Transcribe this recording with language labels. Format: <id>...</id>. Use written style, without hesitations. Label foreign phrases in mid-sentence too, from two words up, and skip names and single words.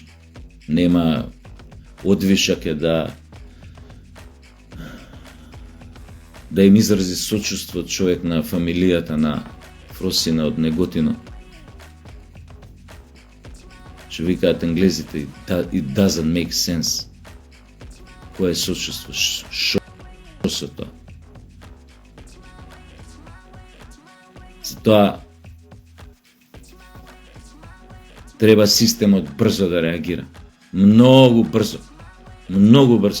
<mk>Нема одвишак е да им изрази сочувство човек на фамилијата на Фросина од Неготино. Што викаат англезите,</mk> <en>it doesn't make sense.</en> <mk>Кое е сочувство? Шо со тоа? Затоа треба системот брзо да реагира. Многу брзо.</mk>